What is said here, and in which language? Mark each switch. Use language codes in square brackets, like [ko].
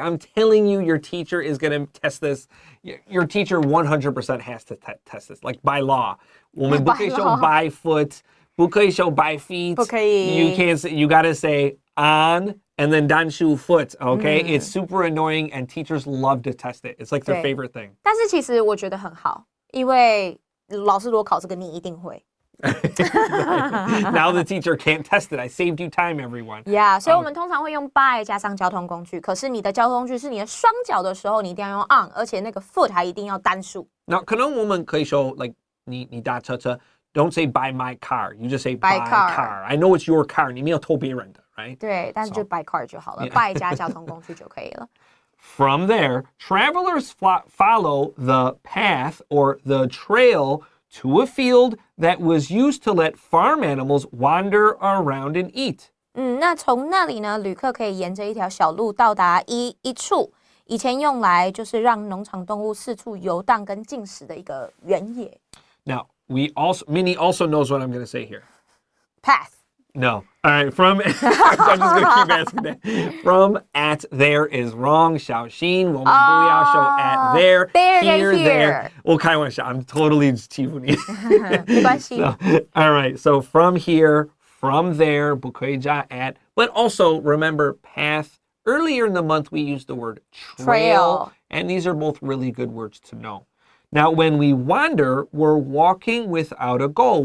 [en] I'm telling you, your teacher is going to test this. Your teacher 100% has to test this, like by law. [zh] 我们不可以说 by foot, 不可以说 by feet. 不可以。 [en] You can't say, you got to say on and then 单数 foot, okay? It's super annoying and teachers love to test it. It's like their favorite thing. [zh] 但是其实我觉得很好，因为老师如果考这个，你一定会。 [en] Now the teacher can't test it. I saved you time, everyone. [zh] Yeah, 所以我们通常会用 by 加上交通工具。可是你的交通工具是你的双脚的时候，你一定要用 on， 而且那个 foot 还一定要单数。 Now, 可能我们可以说 like 你搭车车 [en] don't say by my car. You just say by car. I know it's your car. [zh] 你没有偷别人的 right? 对，但是就 by car 就好了。by 加交通工具就可以了。 [en] From there, travelers follow the path or the trail to a field that was used to let farm animals wander around and eat. [zh] 那从那里呢，旅客可以沿着一条小路到达一处以前用来就是让农场动物四处游荡跟进食的一个原野。 [en] Now, Minnie also knows what I'm going to say here. Path. No. All right, I'm just going to keep asking that. From at there is wrong. [zh] 小心我们不要说 at there. Here. 我开玩笑 [en] I'm totally [zh] 欺负你。没关系。 [en] All right, so from here, from there, [zh] 不可以加 [en] at, But also remember path. Earlier in the month, we used the word trail. And these are both really good words to know. Now, when we wander, we're walking without a goal.